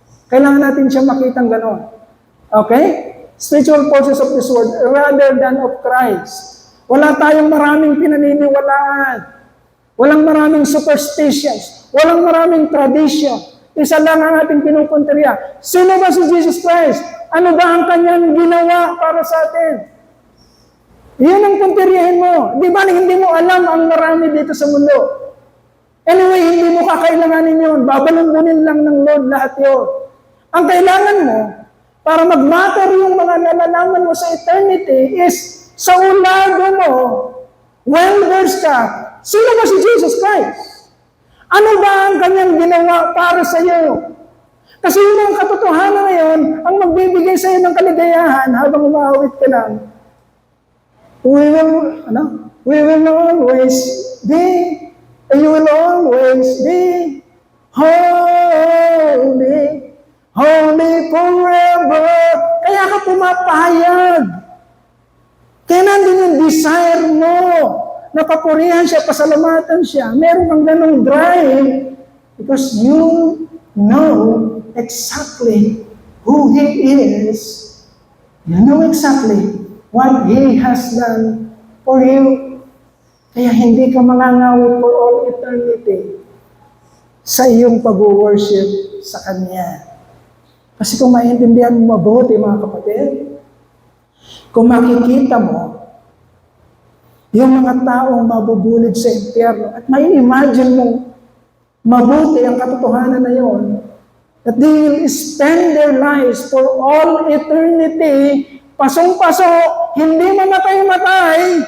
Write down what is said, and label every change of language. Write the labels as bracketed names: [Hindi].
[Filipino] Kailangan natin siya makitang gano'n. [English] Okay? Spiritual forces of this world rather than of Christ. [Filipino] Wala tayong maraming pinaniniwalaan. Walang maraming superstitions. Walang maraming tradition. Isa lang ang ating pinupunteriya. Sino ba si Jesus Christ? Ano ba ang kanyang ginawa para sa atin? Iyon ang punteriyahin mo. Di ba hindi mo alam ang marami dito sa mundo? Anyway, hindi mo kakailanganin yun. Babalungunin lang ng Lord lahat yun. Ang kailangan mo, para mag-matter yung mga nalalaman mo sa eternity is sa ulado mo, well-versed ka, sino ba si Jesus Christ? Ano ba ang kanyang ginawa para sa iyo? Kasi yun ang katotohanan na yun, ang magbibigay sa iyo ng kaligayahan habang umawit ka lang. [English] We will always be, and you will always be holy, holy forever. [Filipino] Kaya ka pumapahayag. Kaya nandun yung desire mo, na papurihan siya, pasalamatan siya. Meron kang ganong drive [English] because you know exactly who He is. You know exactly what He has done for you. [Filipino] Kaya hindi ka mangangawit [English] for all eternity [Filipino] sa iyong pag-worship sa Kanya. Kasi kung maintindihan mo mabuti, mga kapatid, kung makikita mo yung mga taong mabubulid sa impyerno at may imagine mong mabuti ang katotohanan na yon, [English] that they will spend their lives for all eternity, [Filipino] pasong-paso, hindi mamatay-matay,